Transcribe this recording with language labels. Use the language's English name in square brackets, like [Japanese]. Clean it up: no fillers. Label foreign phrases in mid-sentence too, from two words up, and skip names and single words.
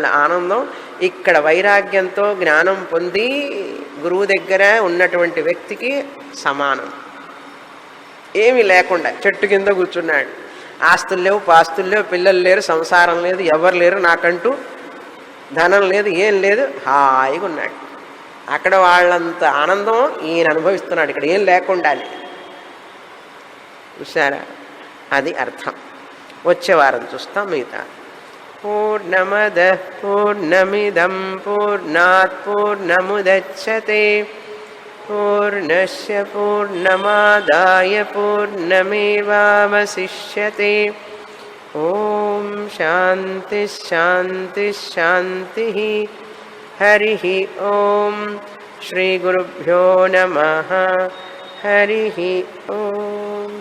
[Telugu] ఆనందం ఇక్కడ వైరాగ్యంతో జ్ఞానం పొంది గురువు దగ్గర ఉన్నటువంటి వ్యక్తికి సమానం ఏమీ లేకుండా చెట్టు కింద కూర్చున్నాడు ఆస్తులు లేవు పాస్తులు లేవు పిల్లలు లేరు సంసారం లేదు ఎవరు లేరు నాకంటూ ధనం లేదు ఏం లేదు హాయిగా ఉన్నాడు అక్కడ వాళ్ళంత ఆనందం ఈయన అనుభవిస్తున్నాడు ఇక్కడ ఏం లేకుండానే చూసారా అది అర్థం వచ్చే వారం చూస్తాం [Sanskrit] మిగతా పూర్ణమద పూర్ణమిదం పూర్ణాత్ పూర్ణముదచ్యతే పూర్ణస్య పూర్ణమాదాయ పూర్ణమేవావశిష్యతే ఓం శాంతి శాంతి శాంతి హరి ఓం శ్రీ గురుభ్యో నమః హరి ఓం.